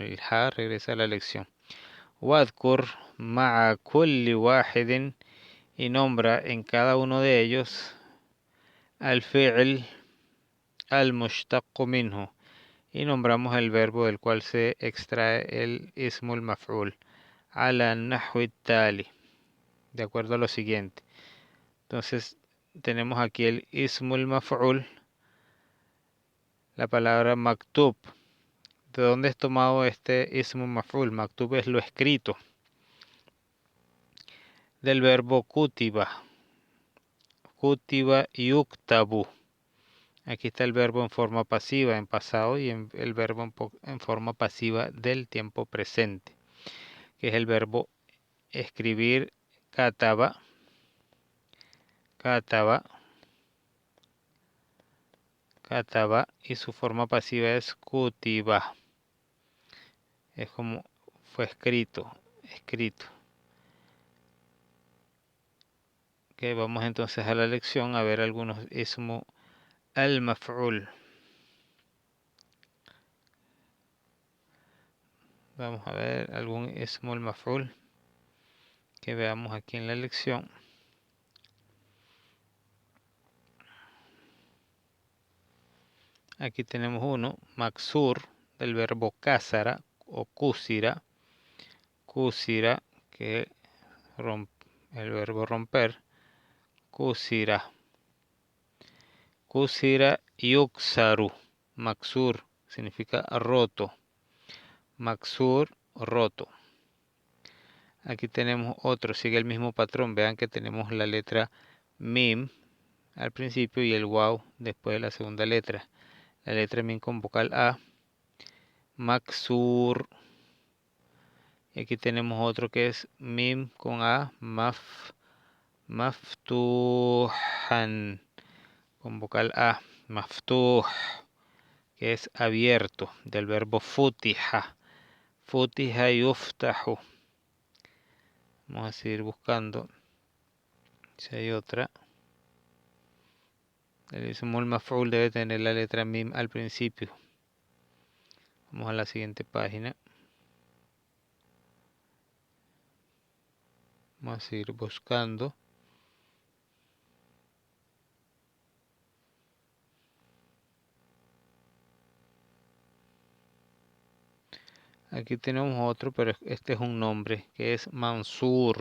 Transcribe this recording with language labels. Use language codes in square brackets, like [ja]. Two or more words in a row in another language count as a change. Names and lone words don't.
[es] El ha regresa a la lección. [ar] واذكر مع كل واحد, [es] y nombra en cada uno de ellos [ar] الفعل المشتق منه, [es] y nombramos el verbo del cual se extrae el [ar] اسم المفعول, على النحو التالي, [es] de acuerdo a lo siguiente. Entonces tenemos aquí el [ar] اسم المفعول, [es] la palabra maktub. ¿De dónde es tomado este [ar] اسم المفعول? [es] Maktub es lo escrito, del verbo kutiba. [ar] كتب يكتب. [es] Aquí está el verbo en forma pasiva, en pasado, y el verbo en forma pasiva del tiempo presente, que es el verbo escribir, [ar] كتب، كتب، كتب, [es] y su forma pasiva es kutiba. Es como fue escrito, escrito. Okay, vamos entonces a la lección a ver algunos [ar] أسماء المفعول. [es] Vamos a ver algún [ar] اسم المفعول [es] que veamos aquí en la lección. Aquí tenemos uno, maksur, del verbo kasara o kusira. Kusira, que el verbo romper. [ar] كسر. كسر يكسر. [es] Maksur significa roto. Maksur, roto. Aquí tenemos otro, sigue el mismo patrón. Vean que tenemos la letra mim al principio y el waw después de la segunda letra. La letra mim con vocal A. Maksur. Y aquí tenemos otro que es mim con A. Maftuhan con vocal A. Maftuh, que es abierto, del verbo futiha. [ar] فتح يفتح. [es] Vamos a seguir buscando si hay otra. El [ar] اسم المفعول [es] debe tener la letra mim al principio. Vamos a la siguiente página. Vamos a seguir buscando. Aquí tenemos otro, pero este es un nombre, que es Mansur.